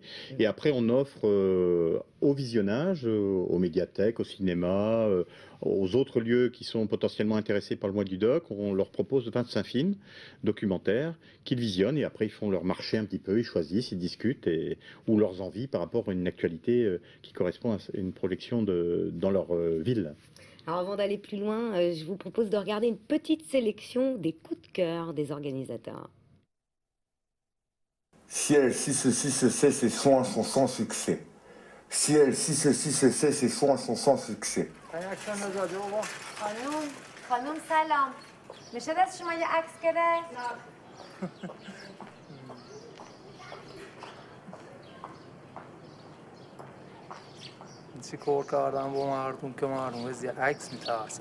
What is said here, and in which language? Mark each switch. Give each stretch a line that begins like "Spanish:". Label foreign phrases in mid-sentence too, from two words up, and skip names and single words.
French: Et après, on offre au visionnage, aux médiathèques, au cinéma, aux autres lieux qui sont potentiellement intéressés par le mois du doc, on leur propose 25 films documentaires qu'ils visionnent et après ils font leur marché un petit peu, ils choisissent, ils discutent ou leurs envies par rapport à une actualité qui correspond à une projection dans leur ville. Alors avant d'aller plus loin, je vous propose de regarder une petite sélection des coups de cœur des organisateurs. Ciel, si ceci se sait, ces soins sont sans succès. Ciel, si ceci se sait, ces soins sont sans succès.
Persian: خانم سلام میشه دست شما یه عکس گرفت؟ چیکار کردم با مردم که مردم از یه عکس میترسن